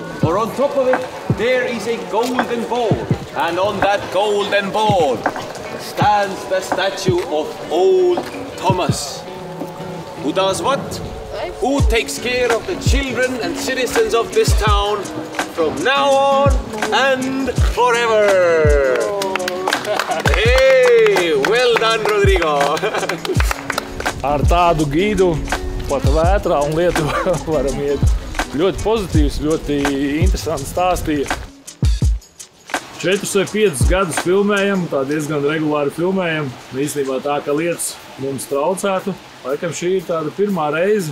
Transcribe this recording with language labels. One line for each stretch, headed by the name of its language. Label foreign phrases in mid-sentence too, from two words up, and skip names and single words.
English: Or on top of it, there is a golden ball. And on that golden ball stands the statue of Old Thomas. Who does what? Who takes care of the children and citizens of this town from now on and forever. Hey, well done, Rodrigo.
Latvian: Ar tādu gidu pat vētrā un lietu varam iet. Ļoti pozitīvs, ļoti interesants stāstīja. 4 vai 5 gadus filmējam, tā diezgan regulāri filmējam. Īstenībā tā, ka lietas mums traucētu. Laikam šī ir tāda pirmā reize.